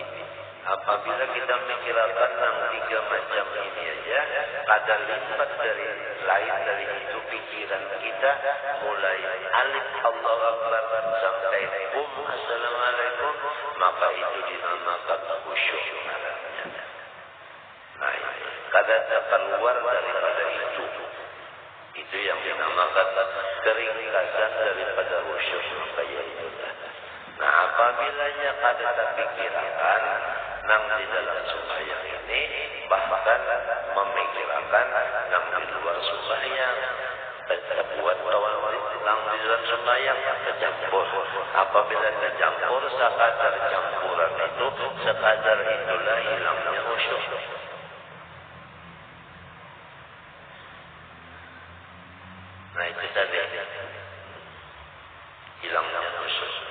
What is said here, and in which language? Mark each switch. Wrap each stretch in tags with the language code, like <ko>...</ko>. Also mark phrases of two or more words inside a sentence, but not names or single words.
<id>Apabila kita memikirkan yang tiga macam ini aja, ada lipat dari lain dari itu pikiran kita, mulai alif</id> <ar>Allahu Akbar</ar> <id>sampai assalamualaikum, maka itu dinamakan khusyuk namanya.</id> <bjn>Nah, kada keluar daripada itu yang dinamakan keringkasan daripada khusyuk,</bjn> <id>maka itu.</id> <bjn>Nah, apabila kada terpikirkan nang di dalam sembahyang ini, bahkan memikirkan nang di luar sembahyang, terbuat tawadhu nang di dalam sembahyang tercampur.</bjn> <id>Apabila tercampur, sekadar campuran itu, sekadar itulah hilangnya khusyuk. Nah, itu tadi hilangnya khusyuk.</id>